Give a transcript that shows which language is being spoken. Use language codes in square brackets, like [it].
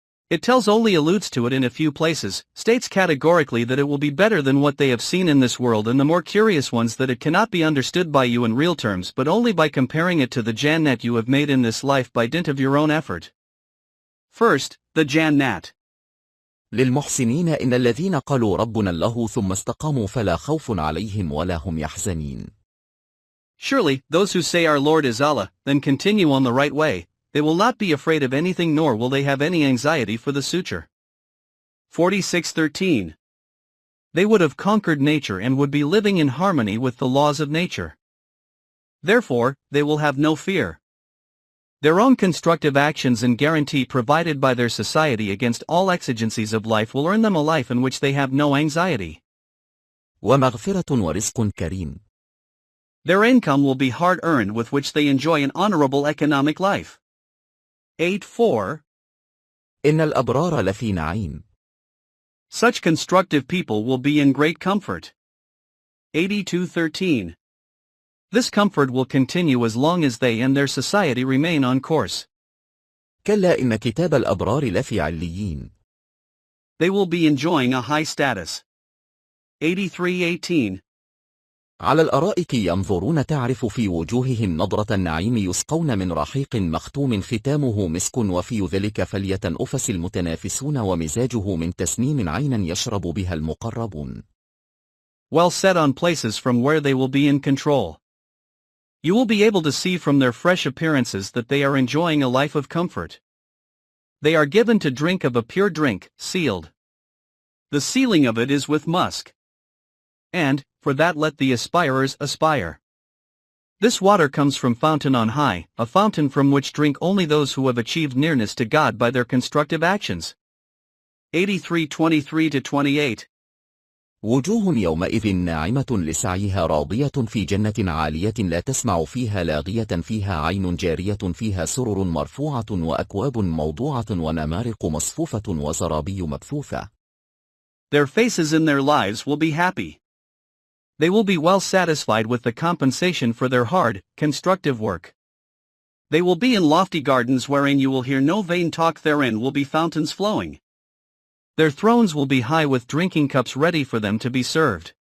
[en] It only alludes to it in a few places, states categorically that it will be better than what they have seen in this world, and the more curious ones that it cannot be understood by you in real terms but only by comparing it to the Jannat you have made in this life by dint of your own effort. First, the Jannat. [ar] للمحسنين إن الذين قالوا ربنا الله ثم استقاموا فلا خوف عليهم ولا هم يحزنين. [en] Surely, those who say our Lord is Allah, then continue on the right way, they will not be afraid of anything nor will they have any anxiety for the future. 46:13. They would have conquered nature and would be living in harmony with the laws of nature. Therefore, they will have no fear. Their own constructive actions and guarantee provided by their society against all exigencies of life will earn them a life in which they have no anxiety. [ar] ومغفرة ورزق كريم. [en] Their income will be hard-earned with which they enjoy an honorable economic life. 8:4. [ar] إن الأبرار لفي نعيم. [en] Such constructive people will be in great comfort. 82:13. This comfort will continue as long as they and their society remain on course. [ar] كلا إن كتاب الأبرار لفي عليين. [en] They will be enjoying a high status. 83:18. [ar] على الأرائك ينظرون تعرف في وجوههم نضرة النعيم يسقون من رحيق مختوم ختامه مسك وفي ذلك فليتنافس المتنافسون ومزاجه من تسنيم عينا يشرب بها المقربون. [en] Well set on places from where they will be in control. You will be able to see from their fresh appearances that they are enjoying a life of comfort. They are given to drink of a pure drink, sealed. The sealing of it is with musk. And, for that let the aspirers aspire. This water comes from fountain on high, a fountain from which drink only those who have achieved nearness to God by their constructive actions. 83:23-28. [ar] وجوه يومئذ ناعمة لسعيها راضية في جنة عالية لا تسمع فيها لاغية فيها عين جارية فيها سرر مرفوعة وأكواب موضوعة ونمارق مصفوفة وزرابي مبثوثة. [en] Their faces in their lives will be happy. They will be well satisfied with the compensation for their hard, constructive work. They will be in lofty gardens wherein you will hear no vain talk, therein will be fountains flowing. Their thrones will be high with drinking cups ready for them to be served.